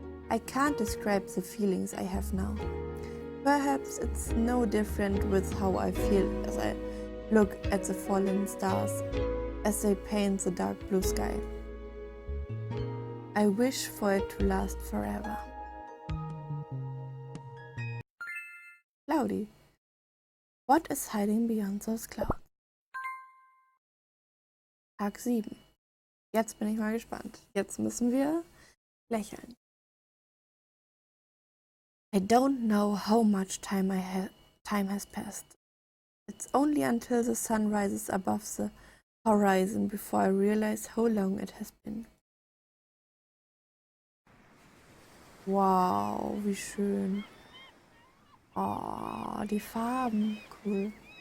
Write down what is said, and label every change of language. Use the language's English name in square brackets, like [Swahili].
[English] I can't describe the feelings I have now. Perhaps it's no different with how I feel as I look at the fallen stars as they paint the dark blue sky. I wish for it to last forever. Cloudy. What is hiding beyond those clouds? [German] Tag 7. Jetzt bin ich mal gespannt. Jetzt müssen wir lächeln. [English] I don't know how much time has passed. It's only until the sun rises above the horizon before I realize how long it has been. [German] Wow, wie schön. Oh, die Farben, cool.